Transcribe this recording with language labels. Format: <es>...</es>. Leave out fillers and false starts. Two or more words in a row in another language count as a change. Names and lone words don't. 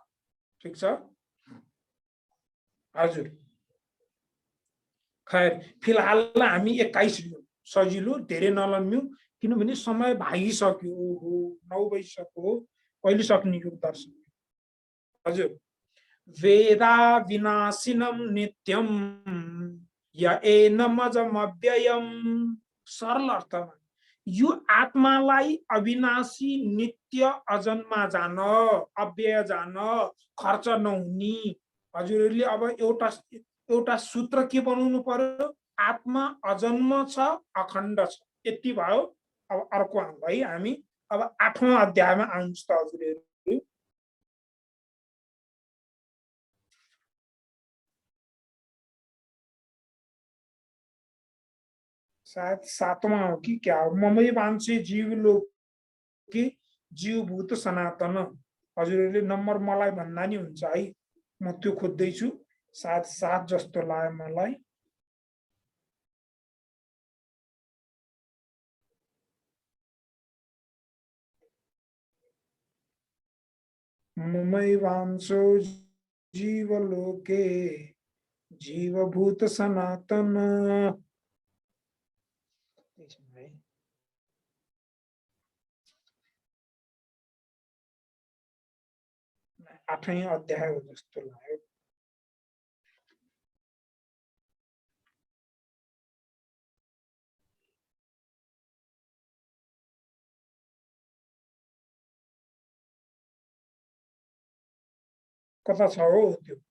<ne>ठीक छ हजुर। खैर फिलहाल हामी 21 लियौँ, सजिलो, धेरै नलम्ब्यौँ, किनभने समय भागिसक्यो। ओहो 9 बजिसक्यो, कहिले सक्ने यो दर्शन? हजुर,</ne> <sa>वेदा विनाशिनम नित्यम य एनमजमव्ययम।</sa> <ne>सरल अर्थमा यो आत्मालाई अविनाशी, नित्य, अजन्मा जान, अव्यय जान, खर्च नहुने। हजुरहरूले अब एउटा एउटा सूत्र के बनाउनु पर्यो? आत्मा अजन्म छ, अखण्ड छ। यति भयो। अब अर्को है हामी अब 8औं अध्यायमा आउनुहोस् त हजुरहरू। शायद 7वां हो कि क्या हो?</ne> <sa>ममै वाञ्छे जीवलोके जीवभूत सनातन।</sa> <ne>हजुरहरूले नम्बर मलाई भन्दा नि हुन्छ है, म त्यो खोज्दैछु। सायद 7 जस्तो लाग्यो मलाई।</ne> <sa>ममै वाञ्छो जीवलोके जीवभूत सनातन।</sa> <ne>8औं अध्याय हो जस्तो लाग्यो। कता छ हो त्यो?</ne>